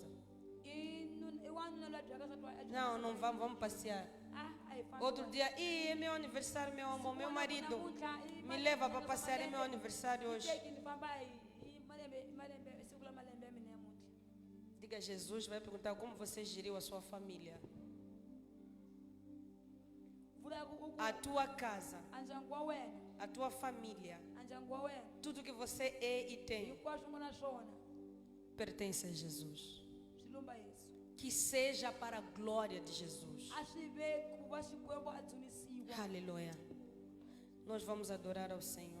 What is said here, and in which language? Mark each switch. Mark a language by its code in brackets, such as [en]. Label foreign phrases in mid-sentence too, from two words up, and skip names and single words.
[ts] I wanuna loyi a byaka nsati wa yena. [pt] Não, não vamos, vamos passear. [ts] A hi fambi. [pt] Outro dia, é meu aniversário, meu amor, meu marido me leva para passear, é meu aniversário hoje. [ts] Teki ni famba hi malembe siku la malembe ya mina ya muntla. [pt] Diga, Jesus vai perguntar como você geriu a sua família, [ts] Vula ku [pt] a tua casa, [ts] andyangu wa wena, [pt] a tua família, [ts] andyangu wa wena. [pt] tudo que você é e tem [ts] Hinkwaswo u nga na swona [pt] pertence a Jesus. [ts] swi lumba Yesu. [pt] Que seja para a glória de Jesus. [ts] A swi ve ku va Xikwembu a dzunisiwa. [pt] Aleluia. Nós vamos adorar ao Senhor.